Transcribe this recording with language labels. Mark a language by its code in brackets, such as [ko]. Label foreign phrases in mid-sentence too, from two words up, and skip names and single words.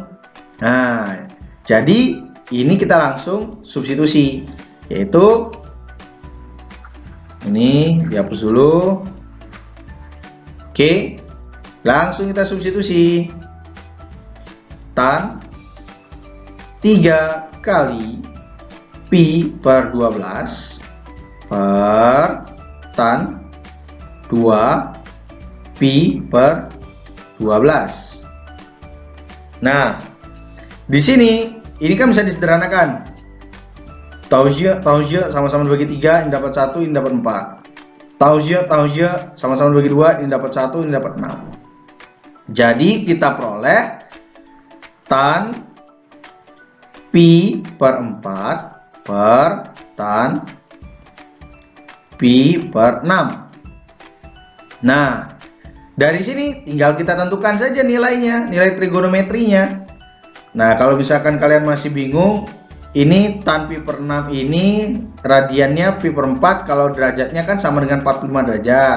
[id] Nah, jadi ini kita langsung substitusi, yaitu ini dihapus dulu. Oke, langsung kita substitusi. Tan 3 kali pi per 12 per tan 2 pi per 12. Nah, di sini ini kan bisa disederhanakan. Taujia sama-sama dibagi 3, ini dapat 1, ini dapat 4. Taujia sama-sama dibagi 2, ini dapat 1, ini dapat 6. Jadi kita peroleh tan pi per 4 per tan pi per 6. Nah, dari sini tinggal kita tentukan saja nilainya, nilai trigonometrinya. Nah, kalau misalkan kalian masih bingung, ini tan pi per 6 ini radiannya pi per 4, kalau derajatnya kan sama dengan 45 derajat.